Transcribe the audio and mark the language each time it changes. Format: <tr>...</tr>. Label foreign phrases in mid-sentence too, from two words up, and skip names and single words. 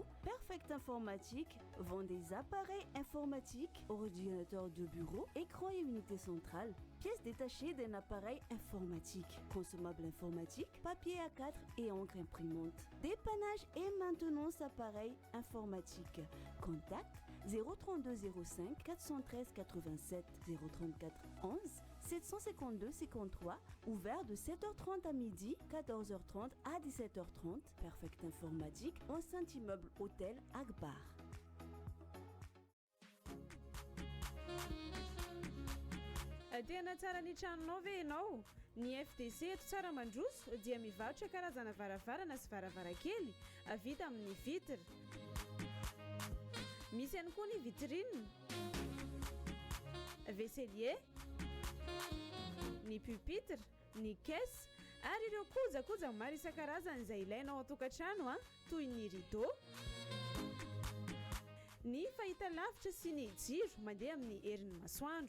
<fr>Perfect Informatique vend des appareils informatiques, ordinateurs de bureau, écran et unité centrale, pièces détachées d'un appareil informatique, consommables informatiques, papier A4 et encre imprimante, dépannage et maintenance appareils informatiques. Contact 03205 413 87 034 11 752 53, ouvert de 7h30 à midi, 14h30 à 17h30. Perfect Informatique, enceinte immeuble hôtel Akbar.</fr> <mg>Tena tsara ny tranonao ve ianao? Ny FTC eto tsara mandroso dia mivarotra karazana varavarana sy varavarankely vita amin'ny vitre. Misy ihany koa ny</mg> <fr>vitrine, vaisselier,</fr> <mg>ny pupitre, ny caisse ary ireo kojakoja maro isan-karazany izay ilainao an-tokantrano toy ny rideau, ny fahitalavitra sy ny jiro mandeha amin'ny herin'ny masoandro.</mg>